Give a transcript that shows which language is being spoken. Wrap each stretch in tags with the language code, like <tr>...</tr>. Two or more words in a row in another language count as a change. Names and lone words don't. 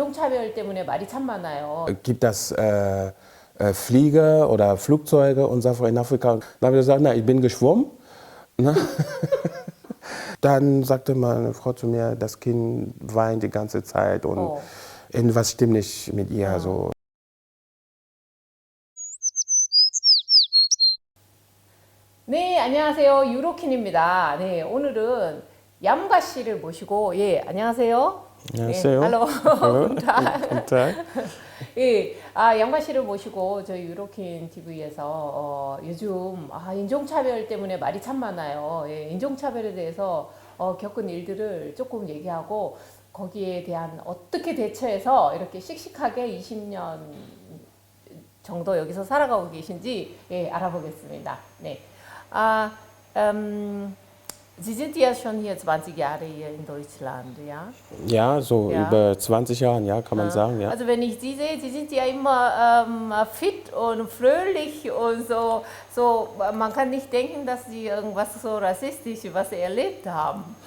<ko>인종차별 때문에 말이 참 많아요.</ko> <de>Gibt das Flieger oder Flugzeuge und so in Afrika? Dann habe ich gesagt, na, ich bin geschwommen. Ne? Dann sagte meine Frau zu mir, das Kind weint die ganze Zeit und irgendwas stimmt nicht mit ihr. So.</de> <ko>네, 안녕하세요. 유로킨입니다. 네, 오늘은 얌가 씨를 모시고, 예, 안녕하세요. 안녕하세요. 네, 할로.</ko> <de>Guten Tag.</de> <ko>예, 얌가 씨를 모시고 저희 유로킨 TV에서 요즘 인종차별 때문에 말이 참 많아요. 예, 인종차별에 대해서 겪은 일들을 조금 얘기하고 거기에 대한 어떻게 대처해서 이렇게 씩씩하게 20년 정도 여기서 살아가고 계신지 예, 알아보겠습니다. 네.</ko> <de>Sie sind ja schon hier 20 Jahre hier in Deutschland, ja? Ja, so Ja. über 20 Jahre, ja, kann man sagen. Ja. Also wenn ich Sie sehe, Sie sind ja immer fit und fröhlich und so, man kann nicht denken, dass Sie irgendwas so rassistisch was erlebt haben.</de>